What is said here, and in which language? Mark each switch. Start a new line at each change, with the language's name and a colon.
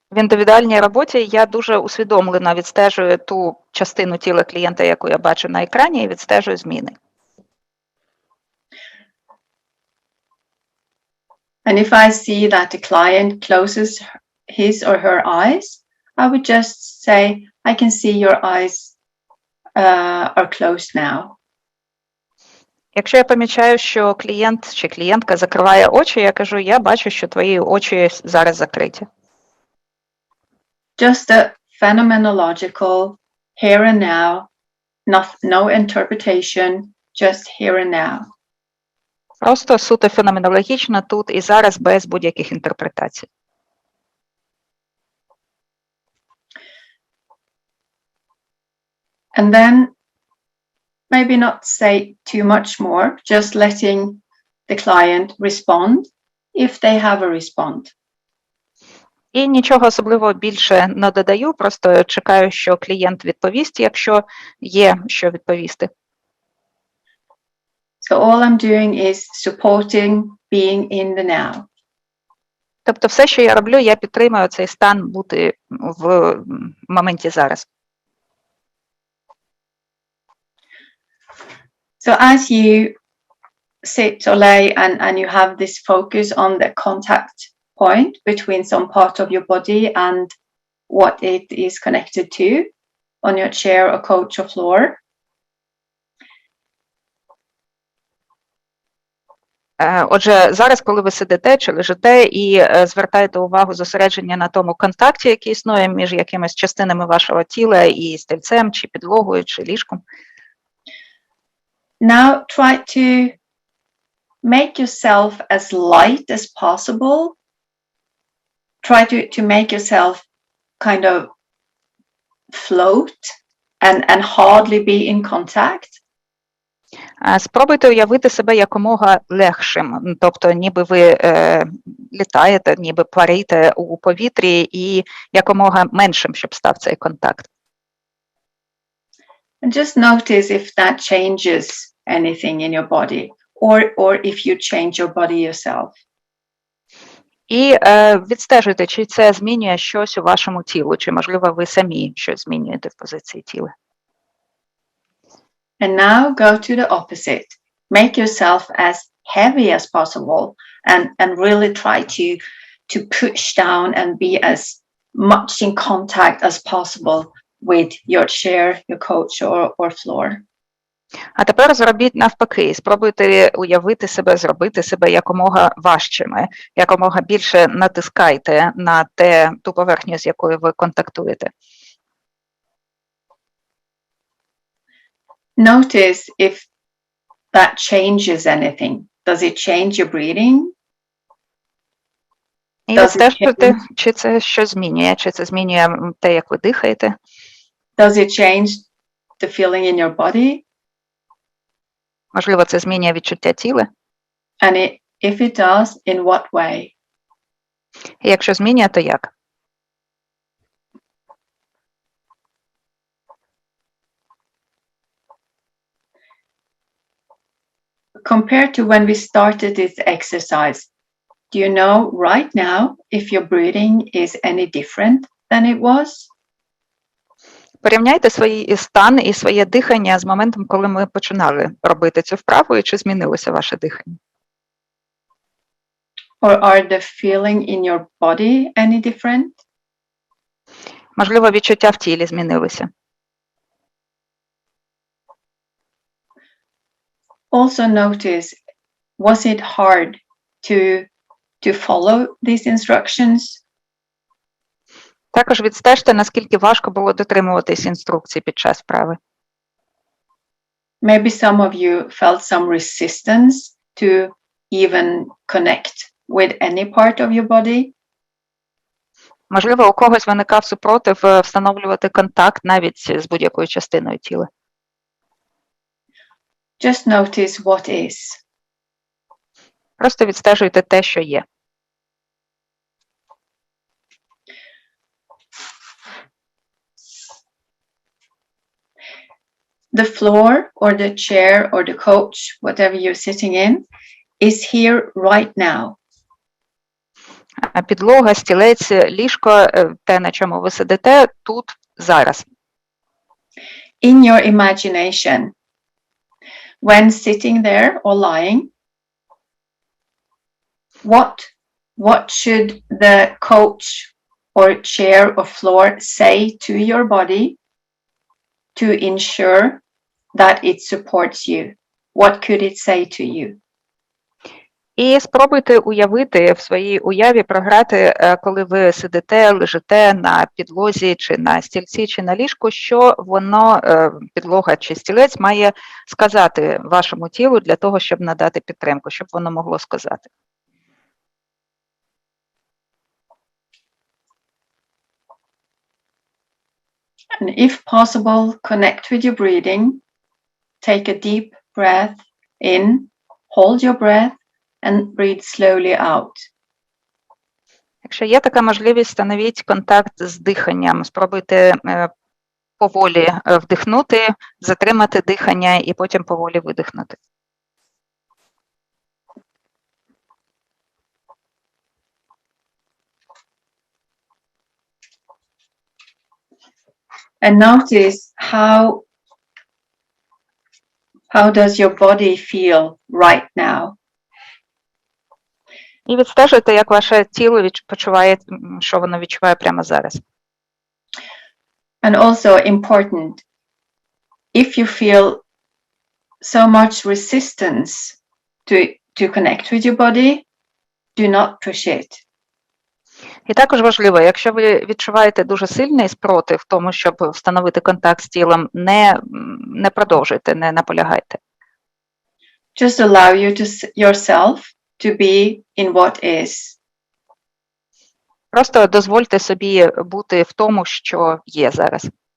Ukrainian: В індивідуальній роботі я дуже усвідомлено відстежую ту частину тіла клієнта, яку я бачу на екрані, і відстежую зміни.
English: And if I see that the client closes his or her eyes, I would just say, I can see your eyes are closed now.
Ukrainian: Якщо я помічаю, що клієнт чи клієнтка закриває очі, я кажу, я бачу, що твої очі зараз закриті.
English: Just a phenomenological here and now, no interpretation, just here and now.
Ukrainian: Просто суто феноменологічно тут і зараз без будь-яких інтерпретацій.
English: And then maybe not say too much more, just letting the client respond if they have a respond.
Ukrainian: І нічого особливо більше не додаю, просто чекаю, що клієнт відповість, якщо є що відповісти.
English: So all I'm doing is supporting being in the now.
Ukrainian: Тобто все, що я роблю, я підтримую цей стан бути в моменті зараз.
English: So as you sit or lay and you have this focus on the contact point between some part of your body and what it is connected to on your chair or couch or floor.
Ukrainian: Отже, зараз, коли ви сидите чи лежите і звертаєте увагу зосередження на тому контакті, який існує між якимись частинами вашого тіла і стільцем, чи підлогою, чи ліжком.
English: Now try to make yourself as light as possible. Try to make yourself kind of float and hardly be in contact.
Ukrainian: Спробуйте уявити себе якомога легшим, тобто ніби ви літаєте, ніби парите у повітрі і якомога меншим, щоб став цей контакт.
English: And just notice if that changes anything in your body or if you change your body yourself.
Ukrainian: І відстежуйте, чи це змінює щось у вашому тілу, чи, можливо, ви самі щось змінюєте в позиції тіла.
English: And now go to the opposite. Make yourself as heavy as possible and really try to push down and be as much in contact as possible with your chair, your couch or floor.
Ukrainian: А тепер зробіть навпаки. Спробуйте уявити себе, зробити себе якомога важчими, якомога більше натискайте на ту поверхню, з якою ви контактуєте.
English: Notice if that changes anything. Does it change your breathing?
Ukrainian: І
English: Does it
Ukrainian: відстежити,
English: change?
Ukrainian: чи це що змінює, чи це змінює те, як ви дихаєте.
English: Does it change the feeling in your body?
Ukrainian: Можливо, це змінює відчуття тіла.
English: And if it does, in what way?
Ukrainian: І якщо змінює, то як?
English: Compared to when we started this exercise, do you know right now if your breathing is any different than it was?
Ukrainian: Порівняйте свій стан і своє дихання з моментом, коли ми починали робити цю вправу, і чи змінилося ваше дихання.
English: Or are the feeling in your body any different?
Ukrainian: Можливо, відчуття в тілі змінилися.
English: Also notice, was it hard to follow these instructions?
Ukrainian: Також відстежте, наскільки важко було дотримуватись інструкцій під час вправи.
English: Maybe some of you felt some resistance to even connect with any part of your body.
Ukrainian: Можливо, у когось виникав супротив встановлювати контакт навіть з будь-якою частиною тіла.
English: Just notice what is.
Ukrainian: Просто відстежуйте те, що є.
English: The floor or the chair or the couch, whatever you're sitting in, is here right now.
Ukrainian: Підлога, стілець, ліжко, те, на чому ви сидите, тут, зараз.
English: In your imagination, when sitting there or lying, what should the couch or chair or floor say to your body to ensure that it supports you? What could it say to you?
Ukrainian: І спробуйте уявити в своїй уяві, програти, коли ви сидите, лежите на підлозі, чи на стільці, чи на ліжку, що воно, підлога чи стілець, має сказати вашому тілу для того, щоб надати підтримку, щоб воно могло сказати.
English: And if possible, connect with your breathing. Take a deep breath in, hold your breath, and breathe slowly out.
Ukrainian: Якщо є така можливість, встановіть контакт з диханням. Спробуйте поволі вдихнути, затримати дихання і потім поволі видихнути.
English: And notice how does your body feel right now?
Ukrainian: І відстежуйте, як ваше тіло почуває, що воно відчуває прямо зараз.
English: And also important, if you feel so much resistance to connect with your body, do not push it.
Ukrainian: І також важливо, якщо ви відчуваєте дуже сильний спротив в тому, щоб встановити контакт з тілом, не продовжуйте, не наполягайте.
English: Just allow yourself to be in what is.
Ukrainian: Просто дозвольте собі бути в тому, що є зараз.